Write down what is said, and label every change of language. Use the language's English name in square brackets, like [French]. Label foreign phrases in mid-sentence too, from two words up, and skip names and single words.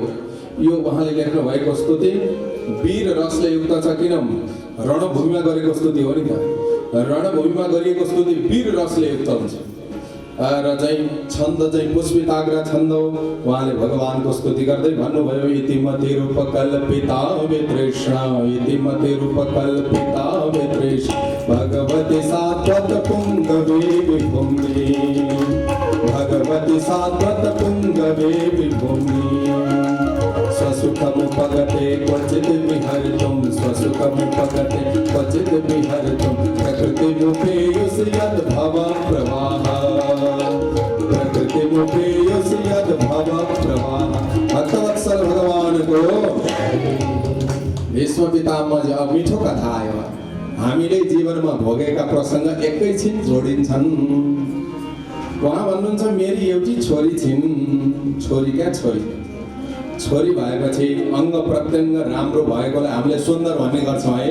[Nepali] यो उहाँले लेख्नु भएको स्तुति वीर रसले युक्त छ। किन? रणभूमिमा गरेको स्तुति हो नि त। रणभूमिमा गरिएको स्तुति वीर रसले युक्त हुन्छ। र चाहिँ छन्द चाहिँ पुष्पिताग्र छन्द हो। उहाँले भगवानको स्तुति गर्दै भन्नुभयो, [Sanskrit] इति मति रूपकल्पिता वितृष्णा, इति मति रूपकल्पिता वितृष्णा, भगवती सात्वत पुंगवे विभूमि, भगवती सात्वत पुंगवे विभूमि। स्वसुखमुपगते क्वचित् विहर्तुं, स्वसुखमुपगते क्वचित् विहर्तुं, प्रकृतिमुपेयुषि यद्भवप्रवाहः, प्रकृतिमुपेयुषि यद्भवप्रवाहः। [Nepali] भक्तवत्सल भगवान को भीष्म पितामहजी। अब मिठो कथा आयो। हामीले जीवनमा भोगेका प्रसङ्ग एकैछिन जोडिन्छन्। उहाँ भन्नुहुन्छ, मेरी एउटी छोरी छिन्। छोरी क्या? छोरी भएपछि अङ्ग प्रत्यङ्ग राम्रो भएकोलाई हामीले सुन्दर भन्ने गर्छौँ है।